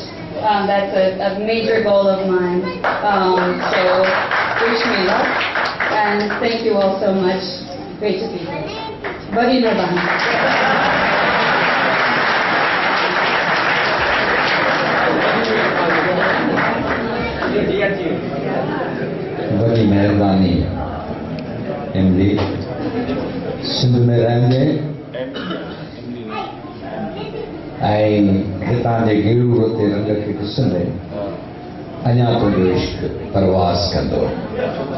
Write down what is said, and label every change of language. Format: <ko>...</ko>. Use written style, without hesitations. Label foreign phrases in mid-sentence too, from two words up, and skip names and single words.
<en>That's a major goal of mine. So wish me luck, and thank you all so much. Great to be here.</en> <sd>बड़ी मेहरबानी. बड़ी मेहरबानी एमली सिंध में रहंदे ऐं हितां जे गिरूर ते रंग खे ॾिसंदे अञा तुंहिंजो इश्क परवास कंदो।</sd>